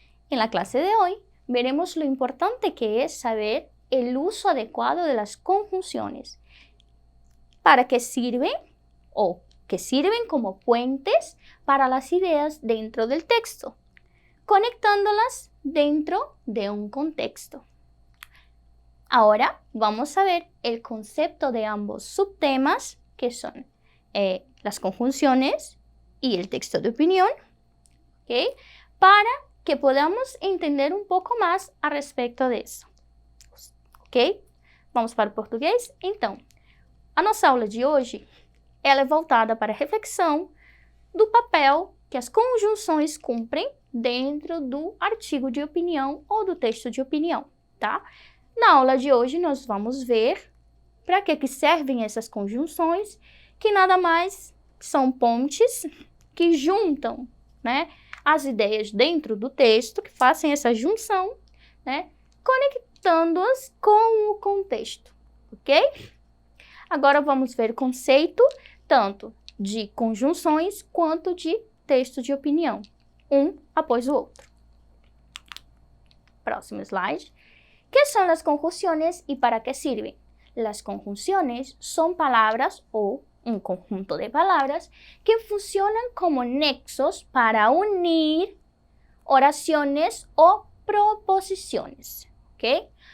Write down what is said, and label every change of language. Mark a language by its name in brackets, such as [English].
[Spanish] En la clase de hoy veremos lo importante que es saber el uso adecuado de las conjunciones, para qué sirven o que sirven como puentes para las ideas dentro del texto, conectándolas dentro de un contexto. Ahora vamos a ver el concepto de ambos subtemas, que son las conjunciones y el texto de opinión, ¿okay? Para que podamos entender [Portuguese] um pouco mais a respeito disso, ok? Vamos para o português? Então, a nossa aula de hoje ela é voltada para a reflexão do papel que as conjunções cumprem dentro do artigo de opinião ou do texto de opinião, tá? Na aula de hoje nós vamos ver para que servem essas conjunções, que nada mais são pontes que juntam, né, as ideias dentro do texto, que fazem essa junção, né, conectando-as com o contexto, ok? Agora vamos ver o conceito tanto de conjunções quanto de texto de opinião, um após o outro. Próximo slide. [Spanish] ¿Qué son las conjunciones y para qué sirven? Las conjunciones son palabras o un conjunto de palabras que funcionan como nexos para unir oraciones o proposiciones, ¿ok?